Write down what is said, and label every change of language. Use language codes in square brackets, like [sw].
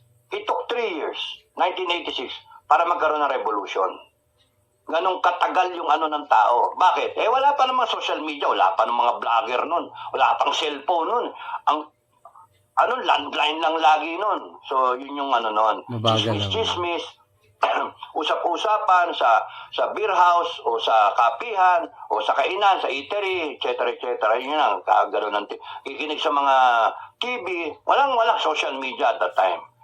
[en] It took 3 years, 1986, [tl] para magkaroon ng [en] revolution. [tl] Ganong katagal yung ng tao. Bakit? Wala pa namang social media, wala pa ng mga vlogger nun, wala pang cellphone nun. landline lang lagi nun. So, yun yung ano nun. Mabagal lang. Chismis, usap-usapan sa beer house o sa kapihan o sa kainan, sa eatery, etc. Yun lang, gano'n ng kikinig sa mga TV. [en] Walang social media at that time.